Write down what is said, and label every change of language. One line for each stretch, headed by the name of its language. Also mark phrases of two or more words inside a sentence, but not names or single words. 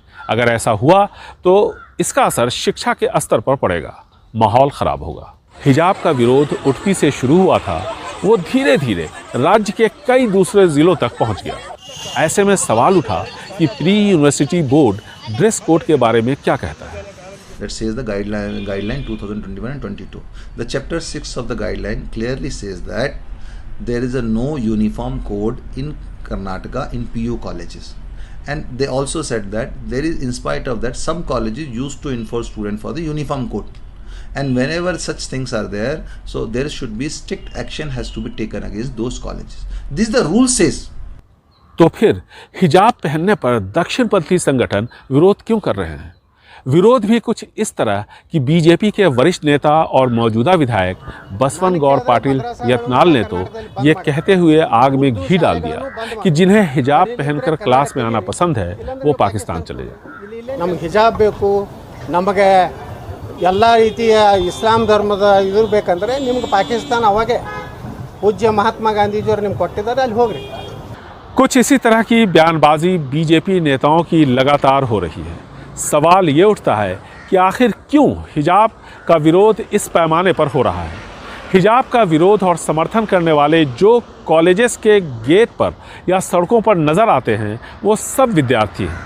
Hindi: अगर ऐसा हुआ तो इसका असर शिक्षा के स्तर पर पड़ेगा, माहौल खराब होगा। हिजाब का विरोध उडुपी से शुरू हुआ था, वो धीरे धीरे राज्य के कई दूसरे जिलों तक पहुंच गया। ऐसे में सवाल उठा कि
English: pre university board dress code
Hindi: के बारे में क्या कहता है।
English: That says the guideline 2021 and 22. The chapter 6 of the guideline clearly says that there is a no uniform code in Karnataka in PU colleges, and they also said that there is, in spite of that, some colleges used to enforce student for the uniform code, and whenever such things are there, so there should be strict action has to be taken against those colleges. This the rule says.
Hindi: तो फिर हिजाब पहनने पर दक्षिणपंथी संगठन विरोध क्यों कर रहे हैं? विरोध भी कुछ इस तरह कि बीजेपी के वरिष्ठ नेता और मौजूदा विधायक बसवन गौर पाटिल यत्नाल ने तो ये कहते हुए आग में घी डाल दिया कि जिन्हें हिजाब पहनकर क्लास में आना पसंद है वो पाकिस्तान चले जाए।
Kannada: ನಮಗೆ ಹಿಜಾಬ್ ಬೇಕು, नमगे ಎಲ್ಲ ರೀತಿಯ ಇಸ್ಲಾಂ ಧರ್ಮದ ಇದು ಬೇಕಂದ್ರೆ ನಿಮಗೆ ಪಾಕಿಸ್ತಾನ ಅವಾಗೆ पूज्य महात्मा गांधी जी ನಿಮಗೆ ಕೊಟ್ಟಿದ್ದಾರೆ, ಅಲ್ಲಿ ಹೋಗ್ರಿ।
Hindi: कुछ इसी तरह की बयानबाजी बीजेपी नेताओं की लगातार हो रही है। सवाल ये उठता है कि आखिर क्यों हिजाब का विरोध इस पैमाने पर हो रहा है। हिजाब का विरोध और समर्थन करने वाले जो कॉलेजेस के गेट पर या सड़कों पर नज़र आते हैं वो सब विद्यार्थी हैं।